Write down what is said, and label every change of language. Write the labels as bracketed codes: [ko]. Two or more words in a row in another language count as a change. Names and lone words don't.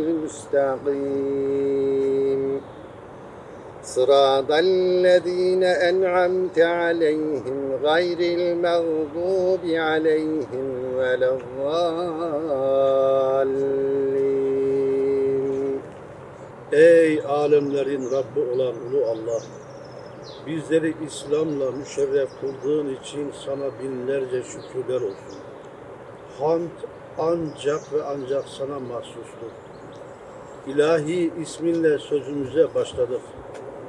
[ar] المستقيم صراط الذين أنعمت عليهم غير المغضوب عليهم ولا الضالين. [tr] Ey alemlerin Rabbi olan Ulu Allah! Bizleri İslam'la müşerref kıldığın için sana binlerce şükürler olsun. Hamd ancak ve ancak sana mahsustur. İlahi isminle sözümüze başladık.